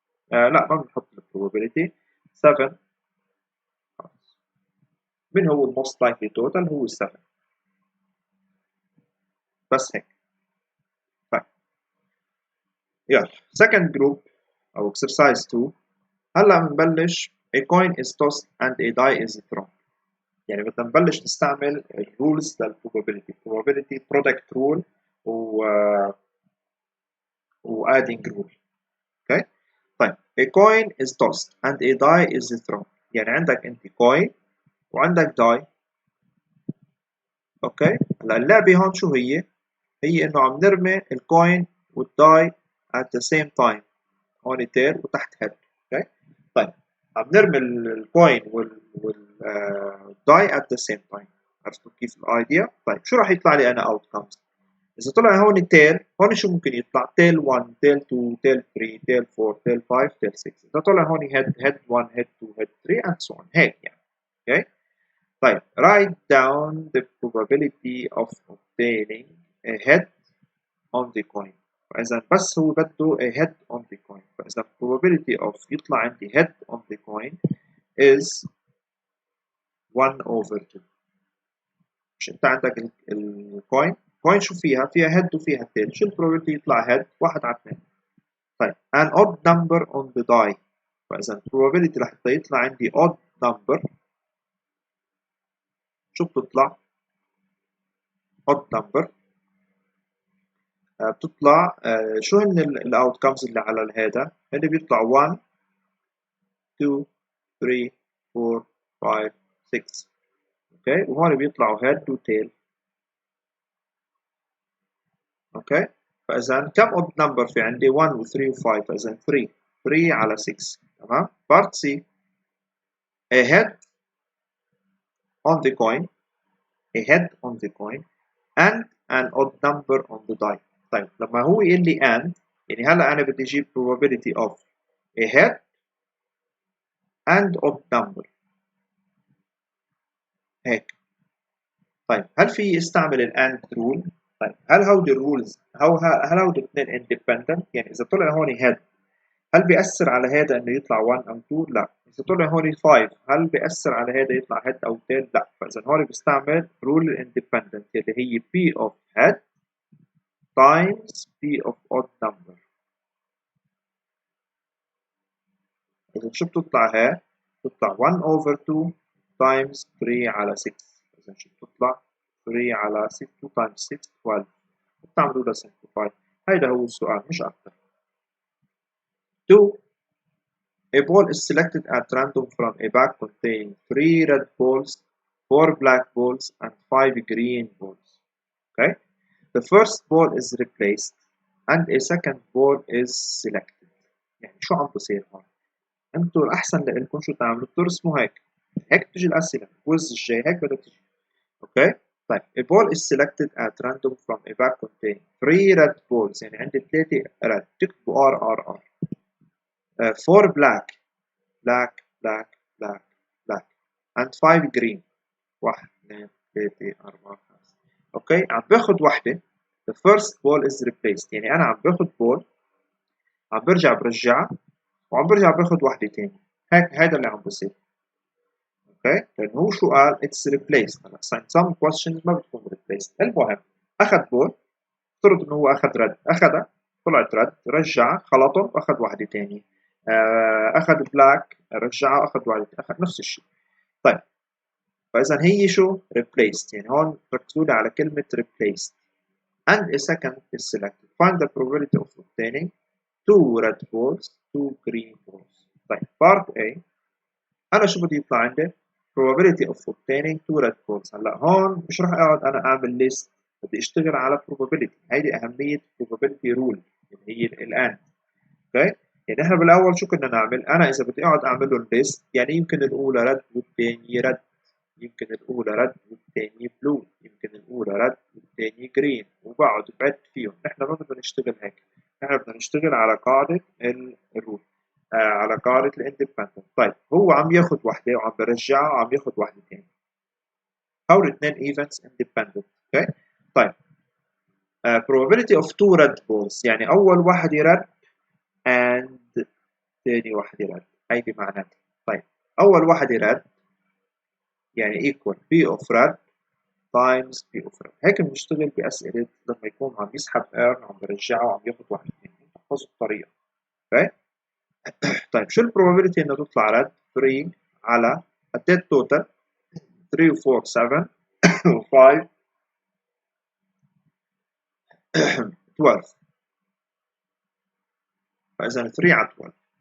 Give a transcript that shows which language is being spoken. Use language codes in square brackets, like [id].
[ar] لا ما بنحط البروبابيلتي 7. من هو الموست لايكلي توتال؟ هو 7 بس هيك. طيب يلا [en] second group [ar] او exercise 2. هلا بنبلش [en] a coin is tossed and a die is thrown. [ar] يعني بدنا نبلش نستعمل الرولز للبروبابيلتي، [en] probability product rule [ar] و adding rule اوكي. طيب [en] a coin is tossed and a die is thrown. [ar] يعني عندك انت coin وعندك die. اوكي، هلا اللعبة هون شو هي؟ هي انه عم نرمي الكوين والداي [en] at the same time. [ar] هون تيل وتحت هيد. اوكي، طيب عم نرمي الكوين والداي [en] at the same time. [ar] عرفتوا كيف الايديا؟ طيب شو راح يطلع لي انا outcomes؟ إذا طلع هون تيل، هون شو ممكن يطلع؟ تيل 1 تيل 2 تيل 3 تيل 4 تيل 5 تيل 6. إذا طلع هون هيد 1 هيد 2 هيد 3 [en] and so on. [ar] هيك يعني. اوكي، طيب [en] write down the probability of obtaining a head on the coin. [ar] فإذا بس هو بده [en] a head on the coin. فإذا probability of [ar] يطلع عندي [en] head on the coin is 1/2. [ar] مش أنت عندك الكوين، كوين شو فيها؟ فيها head وفيها tail. شو probability يطلع head؟ 1/2. [en] طيب an odd number on the die. [ar] فإذا probability رح يطلع عندي odd number. شو بتطلع؟ odd number بتطلع شو هن الاوتكمز اللي على هذا؟ اللي بيطلع 1 2 3 4 5 6. اوكي، وهون بيطلعوا هيد وتيل. اوكي، فاذا كم odd number في عندي؟ 1 و 3 و 5. فاذا 3 على 6. تمام. بارت سي [en] a head on the coin, a head on the coin and an odd number on the die. [ar] طيب لما هو يقول لي and، يعني هلا انا بدي اجيب probability of [en] a head and odd number [ar] هيك. طيب هل في استعمل الاند رول؟ طيب هل هودي الرولز هل هودي الاثنين اندبندنت؟ يعني اذا طلع هون هيد هل بيأثر على هذا انه يطلع 1 او 2؟ لا. اذا طلع هون 5 هل بيأثر على هذا يطلع هيد او تيل؟ لا. فاذا هون بيستعمل رول الاندبندنت اللي هي [en] P of head times P of odd number. [ar] اذا شو بتطلع هي؟ بتطلع 1/2 [en] times [ar] 3 على 6. اذا شو بتطلع؟ 3 على 6 times 6 12. بتعملوا له simplify. هيدا هو السؤال مش أكثر. 2. [en] A ball is selected at random from a bag containing 3 red balls, 4 black balls, and 5 green balls. Okay? The first ball is replaced and a second ball is selected. [ar] يعني شو عم بصير هون؟ انتوا الأحسن لإلكم شو تعملوا؟ ترسموا هيك. هيك بتجي الأسئلة. الكويز الجاي هيك بدها تجي. [en] Okay, طيب a ball is selected at random from a bag containing 3 red balls. [ar] يعني عندي 3 red. [en] تكتبوا R 4 black black black black black and 5 green. [ar] 1 2 3 4 5. اوكي، عم باخذ وحده. [en] the first ball is replaced. [ar] يعني انا عم باخذ بول، عم برجعها وعم برجع باخذ وحده ثانيه. هيك هذا اللي عم بصير. اوكي، لانه هو شو قال؟ [en] it's replaced. [ar] هلا [en] some questions [ar] ما بتكون replaced. المهم اخذ بول، افترض انه هو اخذ رد، اخذها طلعت رد، رجعها خلطهم واخذ واحده ثانيه. اخذ بلاك، رجعها اخذ واحده، اخذ نفس الشيء. طيب فاذا هي شو؟ replaced. يعني هون ركزوا لي على كلمه replaced. [en] and a second is selected. Find the probability of obtaining 2 red balls 2 green balls. طيب part A [ar] انا شو بدي يطلع عندي؟ [en] probability of obtaining 2 red balls. [ar] هلا هون مش راح اقعد انا اعمل list، بدي اشتغل على probability. هيدي اهميه probability rule اللي هي الان. اوكي، يعني احنا بالاول شو كنا نعمل؟ انا اذا بدي اقعد اعمل لهم list، يعني يمكن الاولى رد والثانيه رد، يمكن الاولى رد والثانيه بلو، يمكن الاولى رد والثانيه جرين، وبقعد بعد فيهم. نحن ما بدنا نشتغل هيك، نحن بدنا نشتغل على قاعده الرول، على قاعده الاندبندنت. طيب هو عم ياخذ وحده وعم برجعها وعم ياخذ وحده ثانيه. هول الاثنين ايفنتس اندبندنت. اوكي، طيب [en] probability of 2 red balls، [ar] يعني اول واحده رد and ثاني واحده رد. هيدي معناتها طيب اول واحده رد يعني [en] equal P of red times P of red. [ar] هيك بنشتغل بأسئلة لما يكون عم يسحب ايرن وعم برجعه وعم ياخذ واحد ثاني. تحفظوا الطريقة. اوكي، طيب شو البروبابيلتي انه تطلع رد؟ 3 على قد ايه التوتال؟ 3 و 4 7 و 5 12. فإذا 3 على 12.